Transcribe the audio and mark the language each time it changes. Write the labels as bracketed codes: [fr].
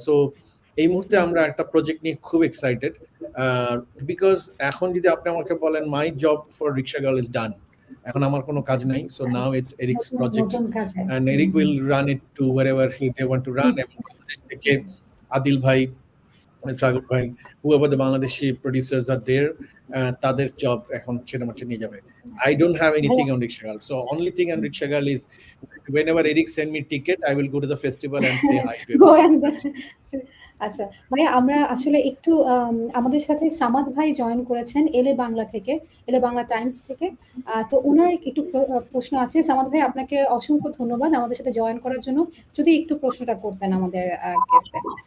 [bn] So এই মুহূর্তে আমরা একটা প্রজেক্ট নিয়ে খুব এক্সাইটেড, বিকজ এখন যদি আপনি আমাকে বলেন [en] my job for rickshaw girl is done, [bn] এখন আমার কোনো কাজ নাই, [en] so now it's Eric's project, and Eric will run it to wherever they want to run, [bn] এবং থেকে আদিল ভাই, সাগর ভাই, [en] whoever the Bangladeshi producers are there, [bn] তাদের জব এখন ছেড়ে মাঠে নিয়ে যাবে। [en] I don't have anything on Riksha Girl, so only thing on Riksha Girl is whenever Eric send me ticket, I will go to the festival and say hi to him. [bn] আচ্ছা ভাইয়া, আমরা আসলে একটু আমাদের সাথে সামাদ ভাই জয়েন করেছেন এলে বাংলা থেকে, এলে বাংলা টাইমস থেকে, তো ওনার একটু প্রশ্ন আছে। সামাদ ভাই, আপনাকে অসংখ্য ধন্যবাদ আমাদের সাথে জয়েন করার জন্য, যদি একটু প্রশ্নটা করতেন আমাদের গেস্টদের।